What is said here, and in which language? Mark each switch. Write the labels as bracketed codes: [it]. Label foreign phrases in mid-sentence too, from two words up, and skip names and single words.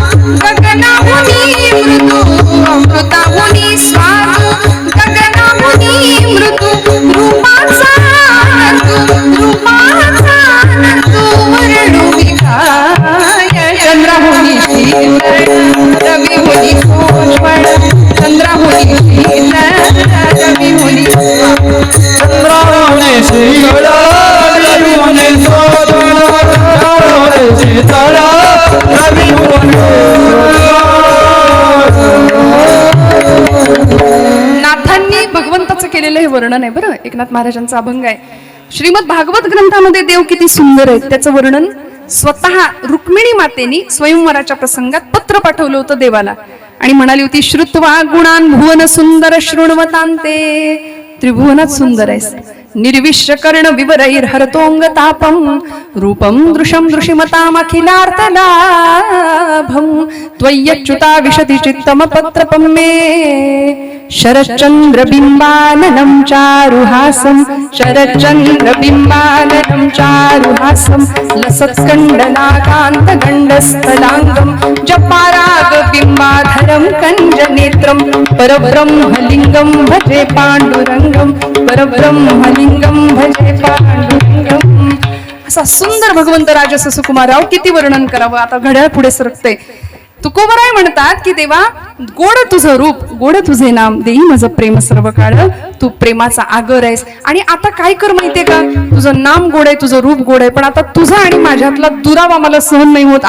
[mr] गगनाहुनी मृदू, अमृताहुनी स्वाद, गगनाहुनी मृदू, रूपाचा नंदू, रूपाचा नंदू, वर्णू विखाय. चंद्राहुनी शीतल, रविहुनी सोज्वळ, चंद्राहुनी शीतल, रविहुनी सोज्वळ, चंद्राहुनी शीतल, रविहुनी सोज्वळ, चंद्राहुनी शीतल, रविहुनी सोज्वळ. नाथांनी भगवंताचं केलेलं हे वर्णन आहे बरं, एकनाथ महाराजांचा अभंग आहे. श्रीमद भागवत ग्रंथामध्ये देव किती सुंदर आहेत त्याचं वर्णन स्वतः रुक्मिणी मातेनी स्वयंवराच्या प्रसंगात पत्र पाठवलं होतं देवाला, आणि म्हणाली होती [sa] श्रुत्वा गुणान भुवन सुंदर शृण्वतांते. [mr] त्रिभुवनात सुंदर आहेस, [sa] निर्विश्य कर्ण विवरैर हरतोंग तापम, रूपम दृशम दृशिमतामखिलार्थ लाभम, त्वय्यच्युता विशति चित्तम पत्रपम मे. शरच्चंद्र बिंबाननं चारुहासं, शरच्चंद्र बिंबाननं चारुहासं, लसत्कंडलाकांत गंडस्थलांगं, जपाराग बिंबाधरं कंजनेत्रं, परब्रह्मलिंगं भजे पांडुरंगं, परब्रह्मलिंगं भजे पांडुरंगं. [mr] असा सुंदर भगवंत राजस सुकुमाराव, किती वर्णन करावं. आता घड्याळ पुढे सरकते. तुकोबराय म्हणतात की देवा, गोड तुझं रूप, गोड तुझे नाम, देई माझं प्रेम सर्व काळ. तू प्रेमाचा आगर आहेस. आणि आता काय कर माहितीये का, तुझं नाम गोड आहे, तुझं रूप गोड आहे, पण आता तुझा आणि माझ्यातला दुरावा मला सहन नाही होत.